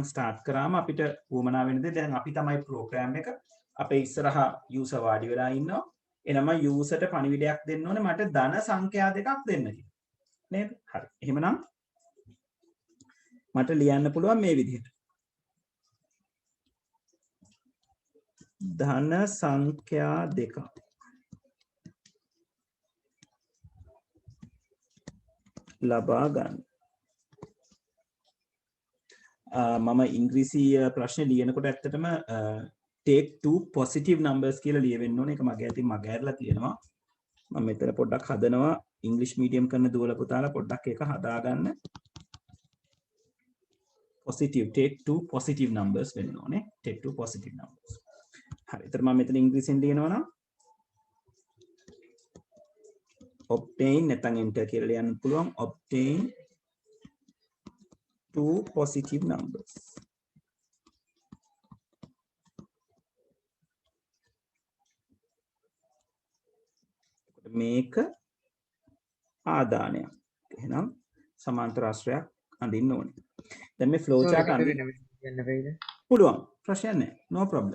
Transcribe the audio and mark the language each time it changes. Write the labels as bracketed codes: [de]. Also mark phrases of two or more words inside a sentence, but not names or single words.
[si] ස්ටාර්ට් කරාම අපිට වුමනා වෙන දේ දැන් අපි තමයි ප්‍රෝග්‍රෑම් එක අපේ ඉස්සරහා යූසර් වාඩි වෙලා ඉන්නවා එනම යූසර්ට පණිවිඩයක් දෙන්න ඕනේ මට ධන සංඛ්‍යා දෙකක් දෙන්න කියලා නේද හරි එහෙමනම් මට ලියන්න පුළුවන් මේ විදිහට ධන සංඛ්‍යා දෙකක් ලබා ගන්න. මම ඉංග්‍රීසි ප්‍රශ්න ලියනකොට ඇත්තටම [en] take two positive numbers [si] කියලා ලියවෙන්න ඕනේ. ඒක මගේ අතින් මග ඇරලා තියෙනවා. මම මෙතන පොඩ්ඩක් හදනවා. ඉංග්‍රීසි මීඩියම් කරන දුවල පුතාලා පොඩ්ඩක් ඒක හදාගන්න. [en] positive take two positive numbers වෙන්න ඕනේ. take two positive numbers. හරි. ඒතර මම මෙතන ඉංග්‍රීසියෙන් ලියනවා නම් obtain නැත්නම් enter කියලා ලියන්න පුළුවන්. obtain two positive numbers. [si] මේක ආදානයක්. එහෙනම් සමාන්තර ආශ්‍රයක් අඳින්න ඕනේ. දැන් මේ [en] flow chart [si] අඳින්න පුළුවන්. ප්‍රශ්නයක් නැහැ. [en] no problem.